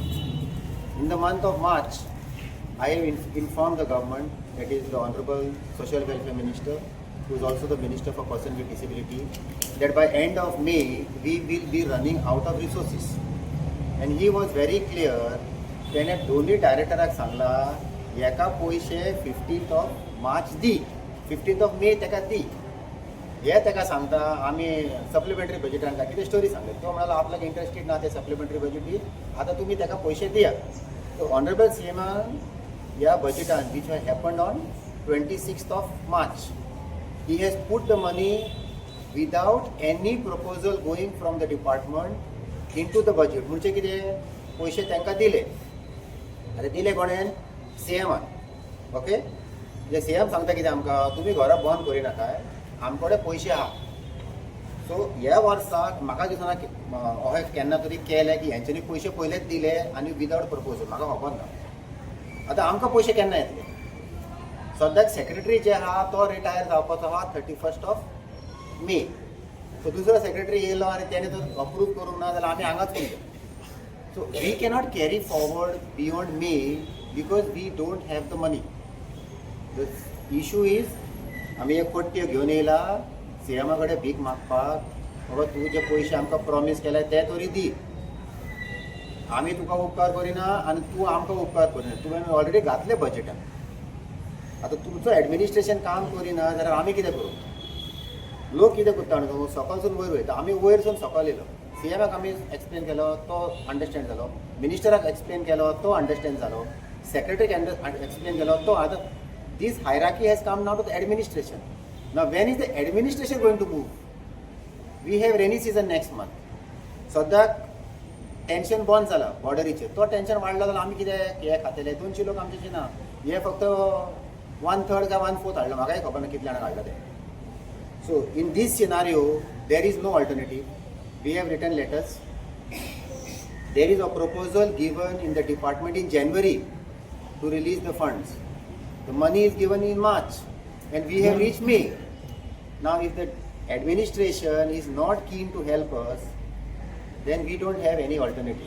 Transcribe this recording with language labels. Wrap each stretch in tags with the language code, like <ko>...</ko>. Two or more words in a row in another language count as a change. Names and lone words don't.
<en>In the month of March, I have informed the government, that is the Honorable Social Welfare Minister, who is also the Minister for Persons with Disability, that by end of May, we will be running out of resources. And he was very clear,</en> <kok>त्याने दोन्ही डायरेक्टराक सांगला, एका पैसे 15th of March दी, 15th of May तेका दी. हे तेका सांगता आमी सप्लिमेंटरी बजेटांक कितें स्टोरी सांगली तो म्हणाला आपल्याक इंटरेस्टेड ना ते</kok> <en>Supplementary budget</en> <kok>दी आतां तुमी तेका पयशे दिया. सो ऑनरेबल सीएमान ह्या बजेटान</kok> <en>which has happened on 26th of March, he has put the money without any proposal going from the department into the budget.</en> <kok>म्हणजे कितें पयशे तांकां दिले. आतां दिले कोणेन सीएमान. ओके जे सीएम सांगता कितें आमकां तुमी घरा बंद करिनाकाय आमकडे पयशे आहा. सो ह्या वर्साक म्हाका दिसना अशें केन्ना तरी केलें की हेंच्यांनी पयशे पयलेच दिले आनी</kok> <en>without proposal</en> <kok>म्हाका खबर ना. आतां आमकां पयशे केन्ना येतले. सद्याक सेक्रेटरी जे आहा तो रिटायर जावपाचो आहा 31st of May. सो दुसरो सेक्रेटरी येयलो आनी तेणे तो अप्रूव करूंक ना जाल्यार आमी हांगाच उरले.</kok> <en>So we cannot carry forward beyond May because we don't have the money. The issue is</en> <kok>आमी एक कोट्ट्यो घेवन येयला सीएमा कडेन भीक मागपाक बाबा तूं जे पयशे आमकां प्रॉमीस केले ते तरी दी. आमी तुका उपकार करिना आनी तूं आमकां उपकार करिना. तुवें ऑलरेडी घातले बजेटान. आतां तुमचो एडमिनिस्ट्रेशन काम करिना जाल्यार आमी कितें करूं. लोक कितें करता न्हू सकलसून वयर वयता. आमी वयरसून सकल येयलो. सीएमाक आमी एक्सप्लेन केलो तो अंडरस्टँड जालो. मिनिस्टराक एक्सप्लेन केलो तो अंडरस्टँड जालो. सेक्रेटरीक एक्सप्लेन केलो तो आतां</kok> <en>this hierarchy has come now to the administration. Now, when is the administration going to move? We have rainy season next month.</en> <kok>सद्याक टेन्शन बंद जाला बॉर्डरीचेर. तो टेन्शन वाडलो जाल्यार आमी कितें हे खातले? 200 लोक आमचे ना. हे फक्त 1/3 काय 1/4 हाडलो. म्हाकाय खबर ना कितले जाणां हाडला ते.</kok> <en>So in this scenario, there is no alternative. We have written letters. There is a proposal given in the department in January to release the funds. The money is given in March and we have reached May. Now if the administration is not keen to help us, then we don't have any alternative.</en>